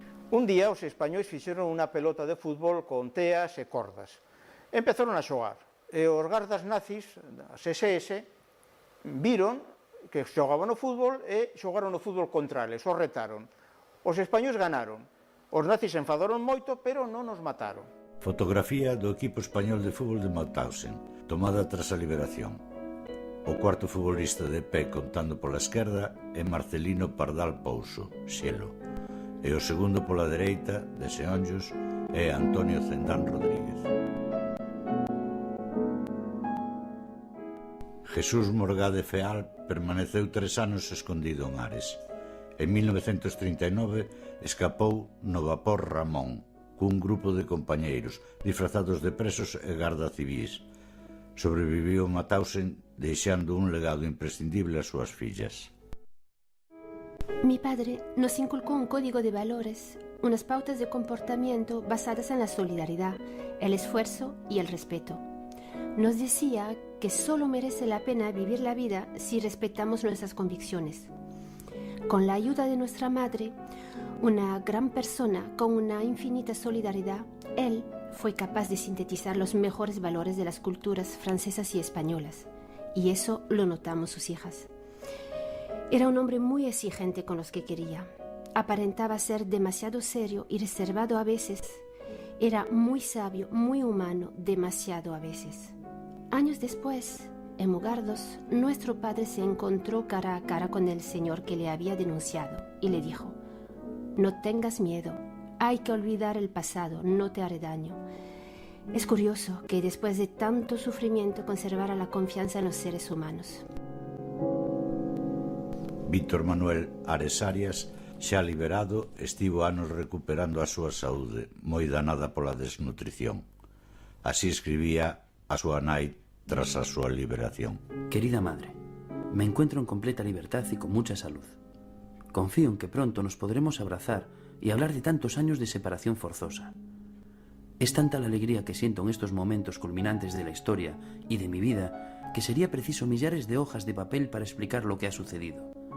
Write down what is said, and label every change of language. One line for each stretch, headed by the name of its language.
Galician: Un día os españois fixeron unha pelota de fútbol con teas e cordas. Empezaron a xogar, e os gardas nazis, as SS, viron que xogaban o fútbol e xogaron o fútbol contra eles, os retaron. Os españois ganaron, os nazis enfadaron moito, pero non os mataron. Fotografía do equipo español de fútbol de Mauthausen, tomada tras a liberación. O cuarto futbolista de pé contando pola esquerda é Marcelino Pardal Pouso, Xelo, e o segundo pola dereita, de Seonllos, é Antonio Cendán Rodríguez. Jesús Morgade Feal permaneceu 3 anos escondido en Ares. En 1939 escapou no vapor Ramón, cun grupo de compañeiros, disfrazados de presos e garda civís. Sobreviviu a Mauthausen, deixando un legado imprescindible ás súas fillas.
Spanish: Mi padre nos inculcó un código de valores, unas pautas de comportamiento basadas en la solidaridad, el esfuerzo y el respeto. Nos decía que solo merece la pena vivir la vida si respetamos nuestras convicciones. Con la ayuda de nuestra madre, una gran persona con una infinita solidaridad, él fue capaz de sintetizar los mejores valores de las culturas francesas y españolas, y eso lo notamos sus hijas. Era un hombre muy exigente con los que quería. Aparentaba ser demasiado serio y reservado a veces. Era muy sabio, muy humano, demasiado a veces. Años después, en Mugardos, nuestro padre se encontró cara a cara con el señor que le había denunciado y le dijo: no tengas miedo, hay que olvidar el pasado, no te haré daño. Es curioso que después de tanto sufrimiento conservara la confianza en los seres humanos.
Galician: Víctor Manuel Ares Arias, xa liberado, estivo anos recuperando a súa saúde, moi danada pola desnutrición. Así escribía a súa nai tras a súa liberación.
Spanish: Querida madre, me encuentro en completa libertad y con mucha salud. Confío en que pronto nos podremos abrazar y hablar de tantos años de separación forzosa. Es tanta la alegría que siento en estos momentos culminantes de la historia y de mi vida que sería preciso millares de hojas de papel para explicar lo que ha sucedido.